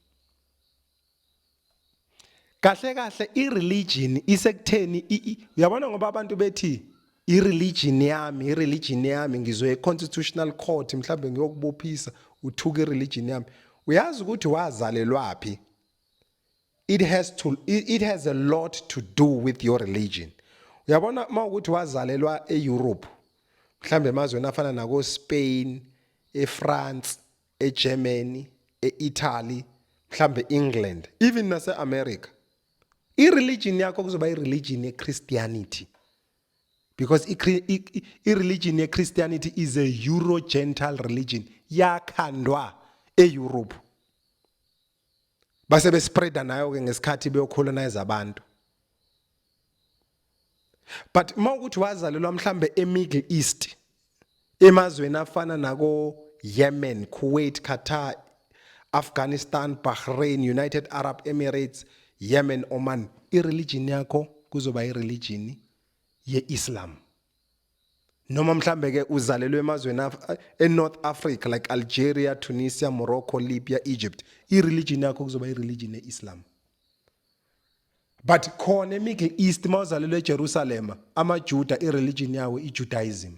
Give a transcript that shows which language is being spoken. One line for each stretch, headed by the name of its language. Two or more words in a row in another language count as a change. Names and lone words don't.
Zulu: Kahle kahle ireligion isekutheni uyabona ngoba abantu bethi ireligion yami ngizoye
English: constitutional court
Zulu: mhlawumbe ngiyokubophisa uthuka ireligion yami uyazi ukuthi wazalelwapi.
English: It has a lot to do with your religion.
Zulu: Uyabona mawukuthi wazalelwa eEurope mhlambe emazweni afana nako Spain, eFrance, eGermany, eItaly, mhlambe England, even nase America. Ireligion yakho kuzoba ireligion yeChristianity because ireligion yeChristianity
English: is a Euro-Gentile religion
Zulu: yakhandwa eEurope. Base bespreada nayo ke ngesikhathi beyocolonize abantu. But mawukuthi wazalelwa mhlambe eMiddle East emazweni afana nako Yemen, Kuwait, Qatar, Afghanistan, Bahrain, United Arab Emirates, Yemen, Oman, ireligion yakho kuzoba ireligion yeIslam. Noma mhlambe ke uzalelwe emazweni eNorth Africa like Algeria, Tunisia, Morocco, Libya, Egypt, ireligion yakho kuzoba ireligion yeIslam. But khona eMiddle East mawuzalelwe eJerusalem amaJuda ireligion yawo iJudaism.